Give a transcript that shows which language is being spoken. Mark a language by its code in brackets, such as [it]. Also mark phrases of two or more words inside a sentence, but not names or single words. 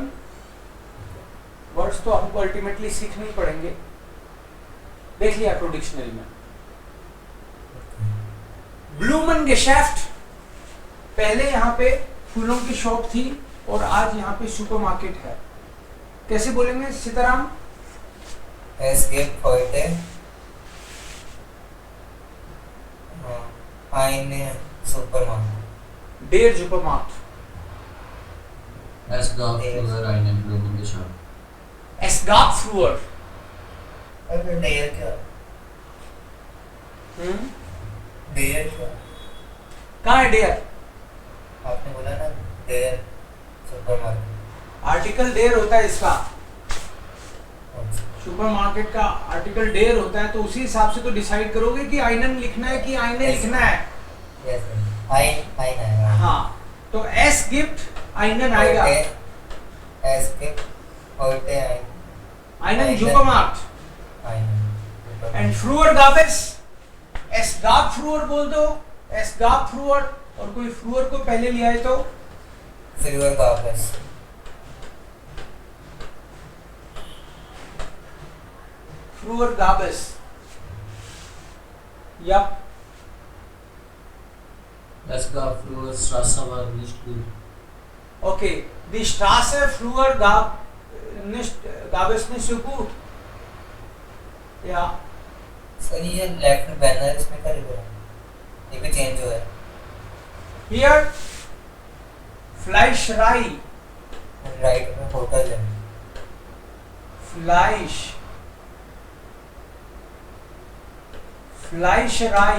[hi] वर्ड्स तो आपको अल्टीमेटली सीखने ही पड़ेंगे. देख लिया करो डिक्शनरी में. [de] ब्लूमेनगेschäft. [hi] पहले यहाँ पे फूलों की शॉप थी और आज यहाँ पे सुपरमार्केट है. कैसे बोलेंगे सीताराम? [de] Es gibt heute eine Supermarkt. Der Supermarkt. Es gab früher einen Blumengeschäft. Es gab früher. [hi] अरे डेयर क्या? डेयर क्या? कहाँ है डेयर? आपने बोला ना [de] der Supermarkt. [hi] आर्टिकल डेयर होता है इसका. सुपरमार्केट का आर्टिकल डेयर होता है, तो उसी हिसाब से तो डिसाइड करोगे कि आइनन लिखना है कि आइने लिखना है. यस आइन आएगा. हाँ, तो [de] es gibt einen [hi] आएगा. [de] एस के heute ein einen Supermarkt. एंड früher gab es, es gab früher बोल दो. es gab früher, [hi] और कोई फ्रूअर को पहले ले आए तो [de] früher gab es. früher gab es. [en] यप. [de] Es gab früher Straße war nicht gut. Okay, die Straße früher gab es nicht so gut. Ja. [hi] सर ये लेफ्ट में बैनर इसमें क्या लिखा है? ये भी चेंज हुआ है. [en] Here, Fleischerei. [hi] राइट में होटल है. [de] Fleischerei.